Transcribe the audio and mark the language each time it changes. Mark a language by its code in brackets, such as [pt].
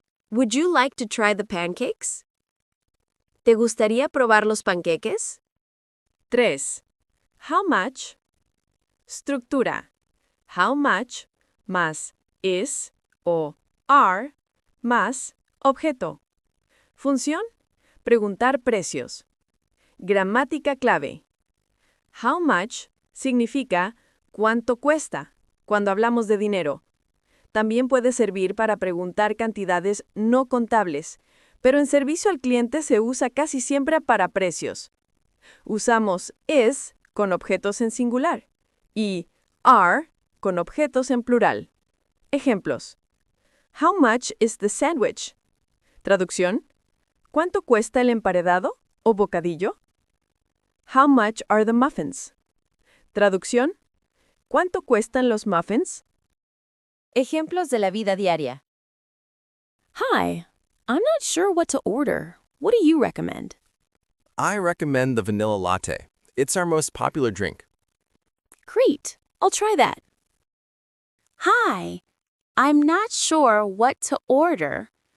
[en] Would you like to try the pancakes? [es] ¿Te gustaría probar los panqueques? 3. How much? Estructura. How much más is o are más objeto. Función. Preguntar precios. Gramática clave. How much significa cuánto cuesta cuando hablamos de dinero. También puede servir para preguntar cantidades no contables, pero en servicio al cliente se usa casi siempre para precios. Usamos is con objetos en singular y are con objetos en plural. Ejemplos. [en] How much is the sandwich? [es] Traducción. ¿Cuánto cuesta el emparedado o bocadillo? [en] How much are the muffins? [es] Traducción. ¿Cuánto cuestan los muffins? Ejemplos de la vida diaria. [en] Hi, I'm not sure what to order. What do you recommend? I recommend the vanilla latte. It's our most popular drink. Great, I'll try that. Hi, I'm not sure what to order.